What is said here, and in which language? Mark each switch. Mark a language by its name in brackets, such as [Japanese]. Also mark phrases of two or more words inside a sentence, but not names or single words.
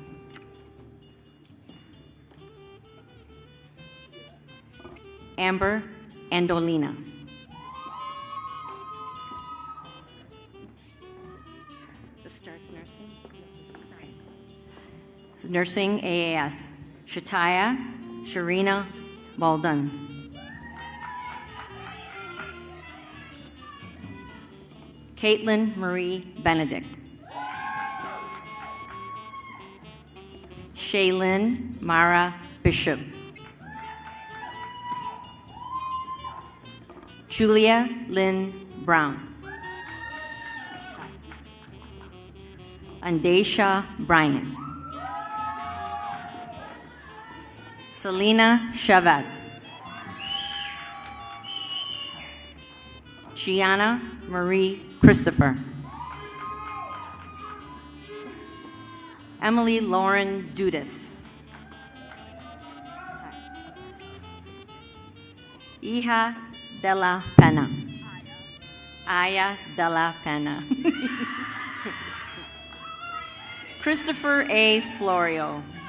[English] Amber Andolina. This starts nursing? Okay. This is nursing AAS. Shataya Sharina Baldun. Caitlin Marie Benedict. Shaylin Mara Bishop. Julia Lynn Brown. Andesha Bryan. Selena Chavez. Gianna Marie Christopher. Emily Lauren Dudas. Hija de la Pena. Aya de la Pena. Christopher A. Florio.